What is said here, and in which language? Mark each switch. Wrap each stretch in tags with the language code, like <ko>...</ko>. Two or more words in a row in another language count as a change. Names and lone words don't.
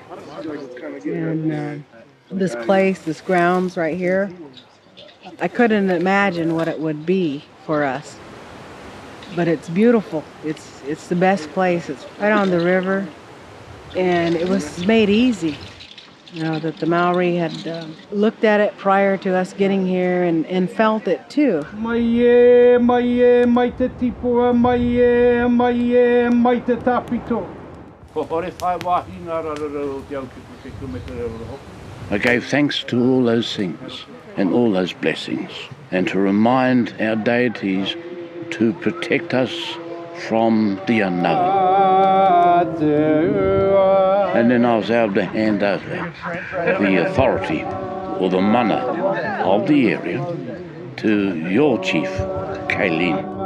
<en>And this place, this grounds right here, I couldn't imagine what it would be for us. But it's beautiful. It's the best place. It's right on the river. And it was made easy. You know, that the Maori had looked at it prior to us getting here and felt it too.</en> <mi>Mai te tipua, mai te tapito.</mi> <en>I gave thanks to all those things and all those blessings, and to remind our deities to protect us from the unknown. And then I was able to hand over the authority or the mana of the area to your chief, Kaylin.</en>